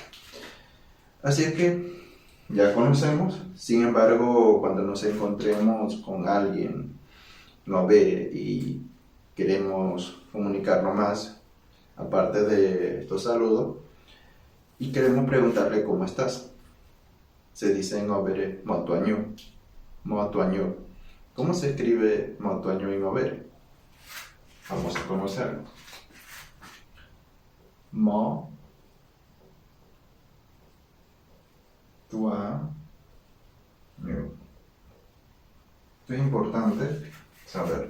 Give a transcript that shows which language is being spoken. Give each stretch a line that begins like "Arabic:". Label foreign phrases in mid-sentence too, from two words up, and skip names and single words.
Spanish: Así es que ya conocemos. Sin embargo, cuando nos encontremos con alguien ngobere y queremos comunicarnos más, aparte de estos saludos, y queremos preguntarle cómo estás, se dice en ngobere motuaño. Motuaño. ¿Cómo se escribe motuaño en ngobere? Vamos a conocerlo.
Ngäbere: Mo tua ño.
Spanish: Esto es importante saberlo.